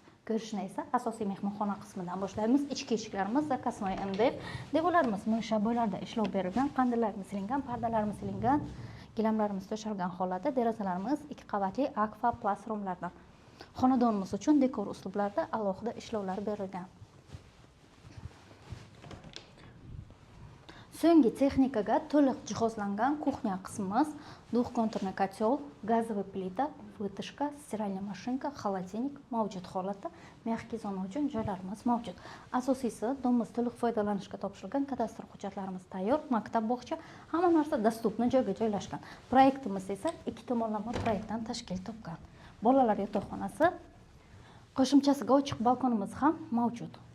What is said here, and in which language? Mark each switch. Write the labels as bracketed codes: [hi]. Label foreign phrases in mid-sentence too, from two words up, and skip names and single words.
[uz] Ko'rishni esa asosiy mehmonxona qismidan boshlaymiz. Ichki eshiklarimiz zakasnoy MDF, devorlarimiz mo'yshaboylarda ishlov berilgan, qandirlarimiz silingan, pardalarimiz silingan, gilamlarimiz to'shalgan holatda, derazalarimiz 2 qavatli Aqua Plus romlardan. Xonadonimiz uchun dekor uslublarida alohida ishlovlar berilgan. So'nggi texnikaga to'liq jihozlangan kuxnya qismimiz, [ru] двухконтурный котел, газовый plita, вытяжка, стиральная машинка, холодильник [uz] mavjud holatda, [ru] mягкий [uz] zona uchun joylarimiz mavjud. Asosiysi, domimiz to'liq foydalanishga topshirilgan, kadastr hujjatlarimiz tayyor, maktab, bog'cha, hamma narsa dostupni joyga joylashgan. Proyektimiz esa 2 tomonlama proyektdan tashkil topgan. Bolalar yotoqxonasi, qo'shimchasiga ochiq balkonimiz ham mavjud.